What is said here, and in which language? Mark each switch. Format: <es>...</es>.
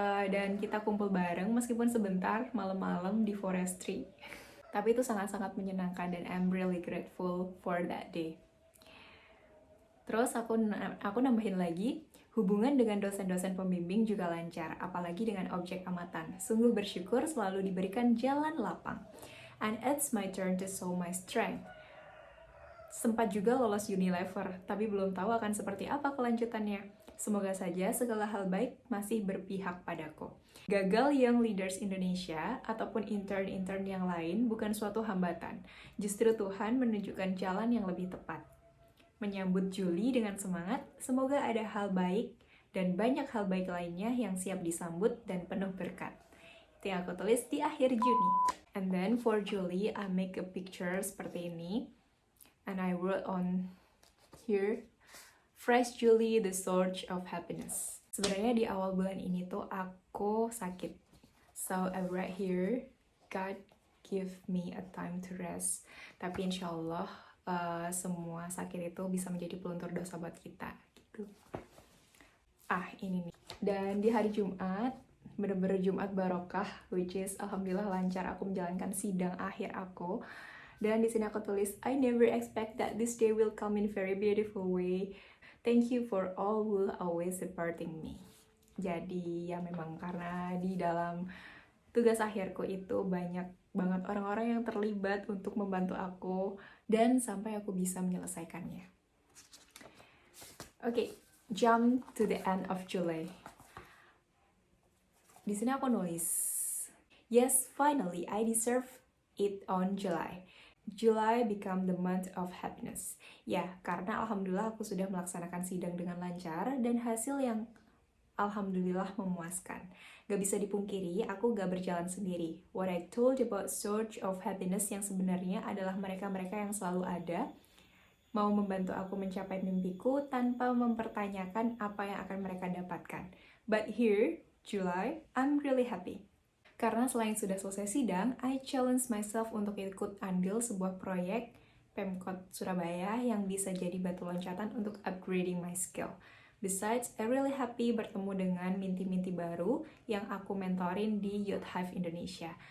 <id>Dan kita kumpul bareng meskipun sebentar malam-malam di forestry. Tapi itu sangat-sangat menyenangkan dan</id> <en>I'm really grateful for that day.</en> <id>Terus aku nambahin lagi, hubungan dengan dosen-dosen pembimbing juga lancar, apalagi dengan objek amatan. Sungguh bersyukur selalu diberikan jalan lapang.</id> <en>And it's my turn to show my strength.</en> <id>Sempat juga lolos Unilever, tapi belum tahu akan seperti apa kelanjutannya. Semoga saja segala hal baik masih berpihak padaku. Gagal Young Leaders Indonesia ataupun intern-intern yang lain bukan suatu hambatan. Justru Tuhan menunjukkan jalan yang lebih tepat. Menyambut Juli dengan semangat, semoga ada hal baik dan banyak hal baik lainnya yang siap disambut dan penuh berkat. Itu yang aku tulis di akhir Juni.</id> <en>And then for July, I make a picture</en> <id>seperti ini.</id> <en>And I wrote on here, Fresh July, the Surge of Happiness.</en> <id>Sebenarnya di awal bulan ini tuh aku sakit.</id> <en>So I write here, God give me a time to rest.</en> <id>Tapi insya Allah semua sakit itu bisa menjadi peluntur dosa buat kita. Gitu. Ini nih. Dan di hari Jumat, bener-bener Jumat barokah,</id> <en>which is</en> <id>alhamdulillah lancar aku menjalankan sidang akhir aku. Dan di sini aku tulis,</id> <en>I never expect that this day will come in very beautiful way. Thank you for all who always supporting me.</en> <id>Jadi ya memang karena di dalam tugas akhirku itu banyak banget orang-orang yang terlibat untuk membantu aku dan sampai aku bisa menyelesaikannya.</id> <en>Oke, jump to the end of July.</en> <id>Di sini aku nulis,</id> <en>yes, finally I deserve it on July. July become the month of happiness.</en> <id>Ya, karena alhamdulillah aku sudah melaksanakan sidang dengan lancar dan hasil yang alhamdulillah memuaskan. Gak bisa dipungkiri, aku gak berjalan sendiri.</id> <en>What I told about Surge of Happiness</en> <id>yang sebenarnya adalah mereka-mereka yang selalu ada, mau membantu aku mencapai mimpiku tanpa mempertanyakan apa yang akan mereka dapatkan.</id> <en>But here, July, I'm really happy.</en> <id>Karena selain sudah selesai sidang,</id> <en>I challenge myself</en> <id>untuk ikut andil sebuah proyek Pemkot Surabaya yang bisa jadi batu loncatan untuk</id> <en>upgrading my skill. Besides, I really happy</en> <id>bertemu dengan minti-minti baru yang aku mentorin di Youth Hive Indonesia.</id>